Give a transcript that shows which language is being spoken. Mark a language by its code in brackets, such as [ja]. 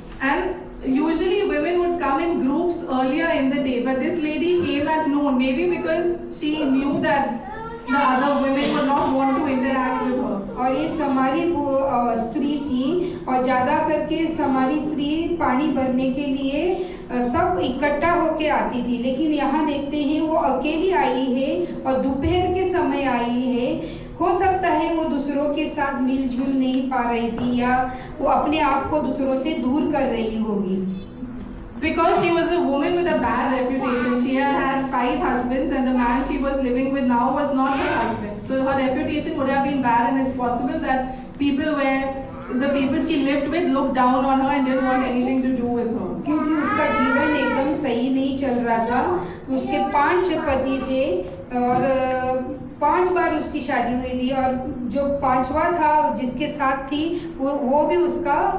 [en] And usually women would come in groups earlier in the day, but this lady came at noon, maybe because she knew that the other women would not want to interact with her. [hi] और ये समारी स्त्री थी और ज़्यादा करके समारी स्त्री पानी भरने के लिए सब इकट्ठा होके आती थी, लेकिन यहाँ देखते हैं वो अकेली आई है और दोपहर के समय आई है। हो सकता है वो दूसरों के साथ मिलजुल नहीं पा रही थी या वो अपने आप को दूसरों से दूर कर रही होगी। [en] Because she was a woman with a bad reputation. She had 5 husbands and the man she was living with now was not her husband. So her reputation would have been bad, and it's possible that the people she lived with looked down on her and didn't want anything to do with her. [hi] क्योंकि उसका जीवन एकदम सही नहीं चल रहा था। उसके 5 पति थे और 5 बार उसकी शादी हुई थी और जो 5वां था जिसके साथ थी वो भी उसका